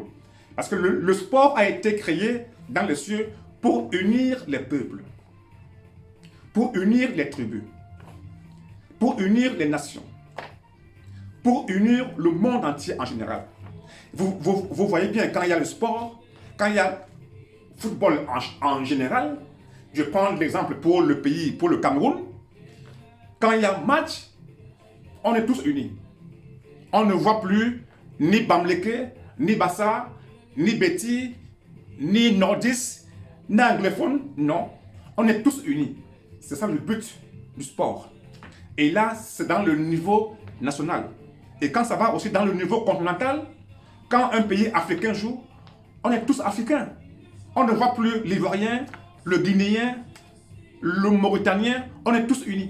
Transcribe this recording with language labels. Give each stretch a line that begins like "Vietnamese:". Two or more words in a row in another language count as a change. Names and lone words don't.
French: Parce que le sport a été créé dans les cieux pour unir les peuples, pour unir les tribus, pour unir les nations, pour unir le monde entier en général. Vous voyez bien, quand il y a le sport, quand il y a le football en général, je prends l'exemple pour le pays, pour le Cameroun, quand il y a match, on est tous unis. On ne voit plus ni Bamleke, ni Bassa, ni Betty, ni Nordis, ni anglophone, non. On est tous unis. C'est ça le but du sport. Et là, c'est dans le niveau national. Et quand ça va aussi dans le niveau continental, quand un pays africain joue, on est tous africains. On ne voit plus l'Ivoirien, le Guinéen, le Mauritanien, on est tous unis.